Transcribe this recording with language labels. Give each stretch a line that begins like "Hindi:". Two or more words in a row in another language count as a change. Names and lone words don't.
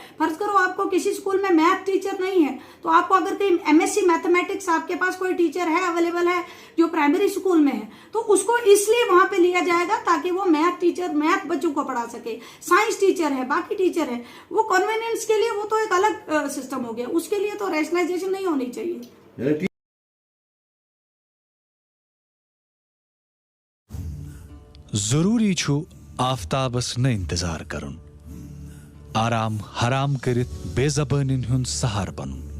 Hindi: फर्ज करो आपको किसी स्कूल में
English: math teacher
Hindi: नहीं है, तो आपको अगर कोई
English: MSc mathematics
Hindi: आपके पास कोई टीचर है अवेलेबल है जो
English: primary school
Hindi: में है, तो उसको इसलिए वहां पे लिया जाएगा ताकि वो मैथ बच्चों को पढ़ा सके।
English: science teacher
Hindi: है, बाकी टीचर है, वो कन्वीनियंस के लिए वो तो एक अलग सिस्टम हो गया, उसके लिए तो रैशनलाइजेशन नहीं होनी चाहिए।
Kashmiri: जरूरी छु आफ्ताबस न इंतजार करुन, आराम हराम करित बेजबानिन हुन सहार बनून।